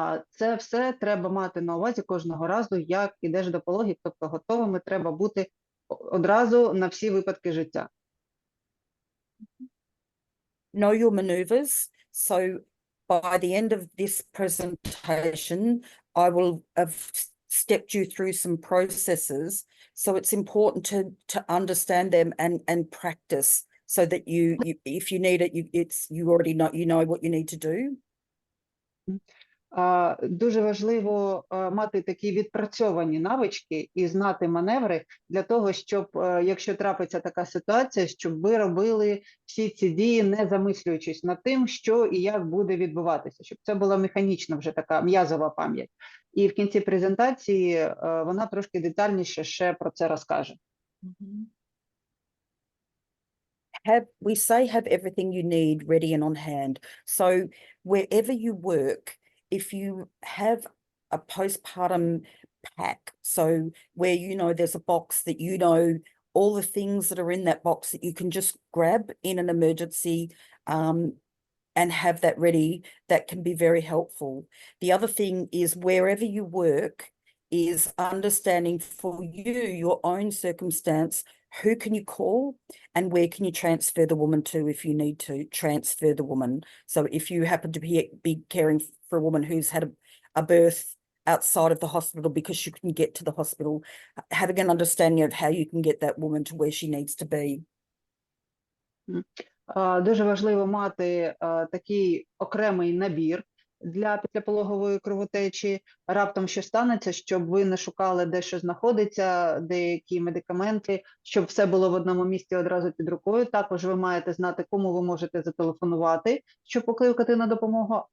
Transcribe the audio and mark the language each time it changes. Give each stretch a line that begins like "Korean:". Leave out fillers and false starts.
Ukrainian: Це все треба мати на увазі кожного разу, як ідеш до пологів, тобто готовими треба бути одразу на всі випадки життя.
English: Know your maneuvers. So by the end of this presentation, I will have stepped you through some processes. So it's important to understand them and practice so that you if you need it, you already know, you know what you need to do.
Ukrainian: Дуже важливо мати такі відпрацьовані навички і знати маневри для того, щоб, якщо трапиться така ситуація, щоб ви робили всі ці дії, не замислюючись над тим, що і як буде відбуватися, щоб це була механічна вже така м'язова пам'ять. І в кінці презентації вона трошки детальніше ще про це розкаже.
English: We say have everything you need ready and on hand. So wherever you work, if you have a postpartum pack, so where you know there's a box that you know all the things that are in that box that you can just grab in an emergency and have that ready, that can be very helpful. The other thing is wherever you work is understanding for you, your own circumstance, who can you call and where can you transfer the woman to if you need to transfer the woman. So if you happen to be caring for a woman who's had a birth outside of the hospital because she couldn't get to the hospital, having an understanding of how you can get that woman to where she needs to be.
Ukrainian: Дуже важливо мати такий окремий набір для післяпологової кровотечі. Раптом що станеться, щоб ви не шукали, де що знаходиться, деякі медикаменти, щоб все було в одному місці одразу під рукою. Також ви маєте знати, кому ви можете зателефонувати, щоб покликати на допомогу.